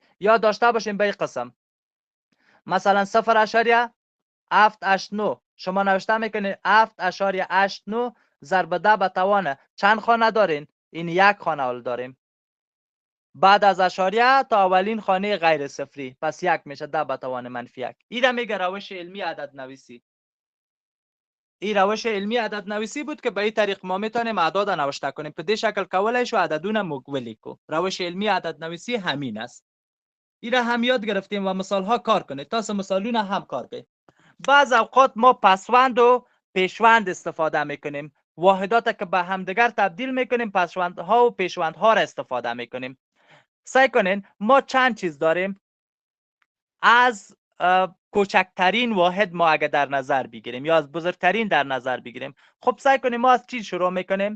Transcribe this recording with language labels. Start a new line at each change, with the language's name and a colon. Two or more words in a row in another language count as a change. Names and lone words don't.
Persian: یا داشته باشین به این قسم مثلا 0.789 شما نوشته میکنین 7.89 ضرب 10 به توان چند خانه دارین؟ این یک خانه حال داریم. بعد از اشاریه تا اولین خانه غیر صفری، پس 1 میشه 10 به توان منفی 1. این میگه روش علمی عدد نویسی. این روش علمی عدد نویسی بود که به این طریق ما میتونیم اعداد نوشته کنیم.
Pashto: په دې شکل کولای شو عددونه موږ ولیکو.
Persian: روش علمی عدد نویسی همین است. این را هم یاد گرفتیم و مثال ها کار کنید.
Pashto: تاسو مثالونه هم کار کنید.
Persian: بعض اوقات ما پسوند و پیشوند استفاده میکنیم. واحدات که به همدیگر تبدیل میکنیم پسوندها و پیشوندها را استفاده میکنیم. سعی کنین ما چند چیز داریم. از کوچکترین واحد ما اگر در نظر بگیریم یا از بزرگترین در نظر بگیریم، خب سعی کنیم ما از چی شروع میکنیم؟